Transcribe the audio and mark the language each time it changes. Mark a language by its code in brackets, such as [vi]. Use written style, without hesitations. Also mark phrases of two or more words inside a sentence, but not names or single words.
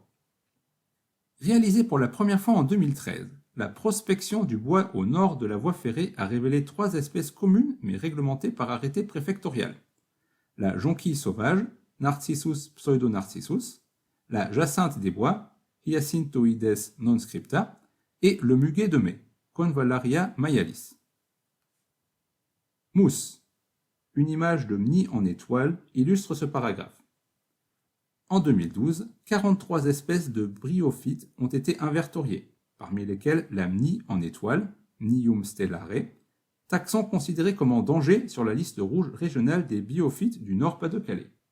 [fr] Réalisée pour la première fois en 2013, la prospection du bois au nord de la voie ferrée a révélé 3 espèces communes mais réglementées par arrêté préfectoral. La jonquille sauvage, Narcissus pseudonarcissus, la jacinthe des bois, Hyacinthoides non scripta, et le muguet de mai, Convallaria maialis. Mousse. Une image de Mni en étoile illustre ce paragraphe. En 2012, 43 espèces de bryophytes ont été inventoriées, parmi lesquelles la Mni en étoile, Mnium stellare, taxon considéré comme en danger sur la liste rouge régionale des biophytes du Nord-Pas-de-Calais.